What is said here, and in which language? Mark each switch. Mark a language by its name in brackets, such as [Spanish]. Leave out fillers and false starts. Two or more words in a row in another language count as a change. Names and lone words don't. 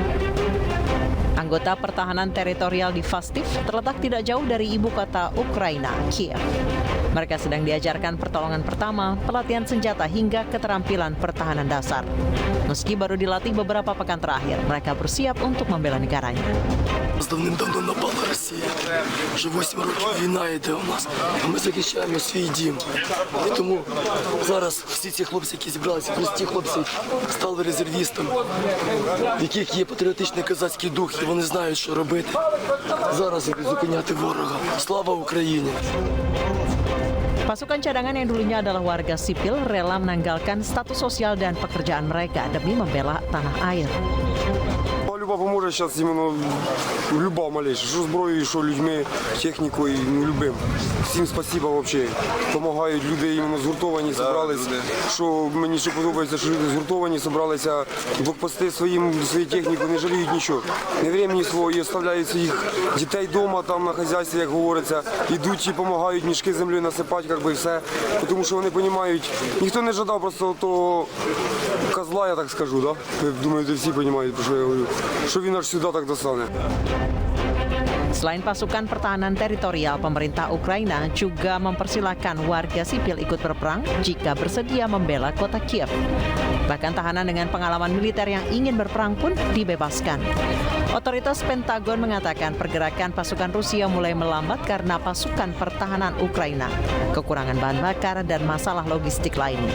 [Indonesian] Anggota pertahanan teritorial di Fastiv terletak tidak jauh dari ibu kota Ukraina, Kiev. Mereka sedang diajarkan pertolongan pertama, pelatihan senjata hingga keterampilan pertahanan dasar. Meski baru dilatih beberapa pekan terakhir, mereka bersiap untuk membela negaranya. [Ukrainian] Давним-давно напала Росія. Вже 8 років війна йде у нас, а ми захищаємо свій дім. І тому зараз всі ці хлопці, які зібралися, прості хлопці, стали резервістами, в яких є патріотичний козацький дух, і вони знають, що робити. Зараз зупиняти ворога. Слава Україні! [Indonesian] Pasukan cadangan yang dulunya adalah warga sipil rela menanggalkan status sosial dan pekerjaan mereka demi membela tanah air. [Ukrainian] Люба поможе зараз іменно люба малейша, що зброєю, що людьми, технікою, любим. Всім спасибо взагалі. Помагають люди іменно згуртовані, зібрались. Що мені ще подобається, що люди згуртовані, зібралися, блокпости свою техніку, не жаліють нічого. Не времени свого і оставляють своїх дітей вдома, там на хазяйстві, як говориться, ідуть і допомагають мішки землі насипати, як би все. Тому що вони розуміють, ніхто не жадав просто того козла, я так скажу, да? Я думаю, всі розуміють, про що я говорю. Що він аж сюди так достане. [Indonesian] Selain pasukan pertahanan teritorial, pemerintah Ukraina juga mempersilahkan warga sipil ikut berperang jika bersedia membela kota Kiev. Bahkan tahanan dengan pengalaman militer yang ingin berperang pun dibebaskan. Otoritas Pentagon mengatakan pergerakan pasukan Rusia mulai melambat karena pasukan pertahanan Ukraina, kekurangan bahan bakar dan masalah logistik lainnya.